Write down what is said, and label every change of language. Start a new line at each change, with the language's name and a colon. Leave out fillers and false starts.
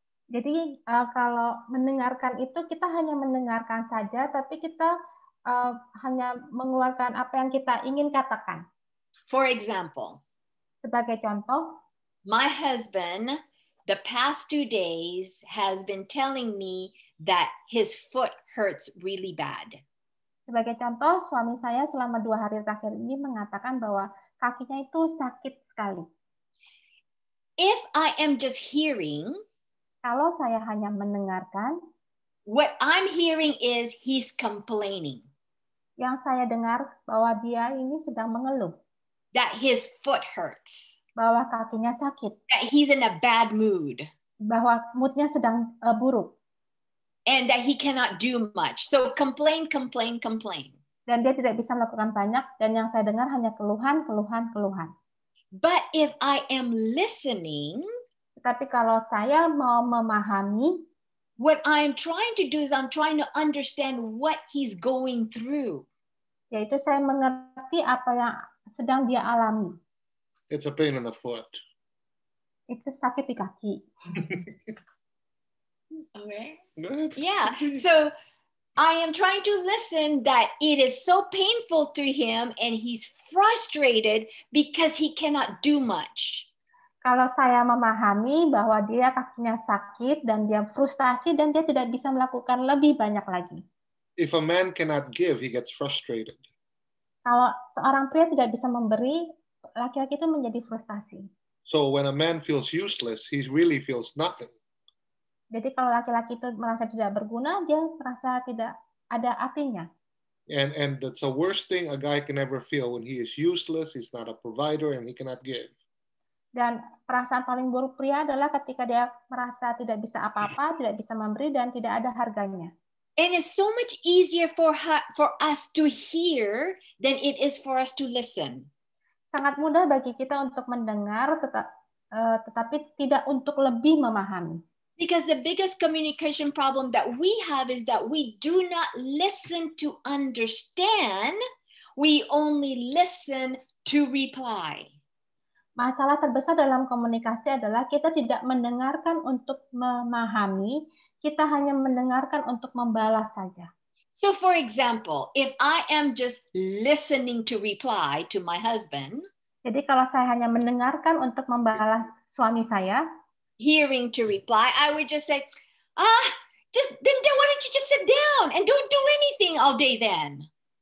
Indonesian: Jadi kalau mendengarkan itu kita hanya mendengarkan saja, tapi kita hanya mengeluarkan apa yang kita ingin katakan.
English: For example,
Indonesian: sebagai contoh,
English: my husband, the past 2 days, has been telling me that his foot hurts really bad.
Indonesian: Sebagai contoh, suami saya selama 2 hari terakhir ini mengatakan bahwa kakinya itu sakit sekali.
English: If I am just hearing,
Indonesian: kalau saya hanya mendengarkan,
English: what I'm hearing is he's complaining.
Indonesian: Yang saya dengar bahwa dia ini sedang mengeluh.
English: That his foot hurts.
Indonesian: Bahwa kakinya sakit.
English: That he's in a bad mood.
Indonesian: Bahwa moodnya sedang buruk.
English: And that he cannot do much. So complain, complain, complain.
Indonesian: Dan dia tidak bisa melakukan banyak, dan yang saya dengar hanya keluhan, keluhan, keluhan.
English: But if I am listening,
Indonesian: tapi kalau saya mau memahami,
English: what I'm trying to do is I'm trying to understand what he's going through.
Indonesian: Yaitu saya mengerti apa yang sedang dia alami.
English: It's a pain in the foot.
Indonesian: Itu sakit di kaki.
English: Okay. Good. Yeah. So I am trying to listen that it is so painful to him and he's frustrated because he cannot do much.
Indonesian: Kalau saya memahami bahwa dia kakinya sakit dan dia frustasi dan dia tidak bisa melakukan lebih banyak lagi.
English: If a man cannot give, he gets frustrated.
Indonesian: Kalau seorang pria tidak bisa memberi, laki-laki itu menjadi frustasi.
English: So when a man feels useless, he really feels nothing.
Indonesian: Jadi kalau laki-laki itu merasa tidak berguna, dia merasa tidak ada artinya.
English: And that's the worst thing a guy can ever feel when he is useless, he's not a provider, and he cannot give.
Indonesian: Dan perasaan paling buruk pria adalah ketika dia merasa tidak bisa apa-apa, tidak bisa memberi, dan tidak ada harganya.
English: And it's so much easier for us to hear than it is for us to listen.
Indonesian: Sangat mudah bagi kita untuk mendengar, tetapi tidak untuk lebih memahami.
English: Because the biggest communication problem that we have is that we do not listen to understand, we only listen to reply.
Indonesian: Masalah terbesar dalam komunikasi adalah kita tidak mendengarkan untuk memahami, kita hanya mendengarkan untuk membalas saja.
English: So for example, if I am just listening to reply to my husband,
Indonesian: jadi kalau saya hanya mendengarkan untuk membalas suami saya,
English: hearing to reply, I would just say, then why don't you just sit down and don't do anything all day then?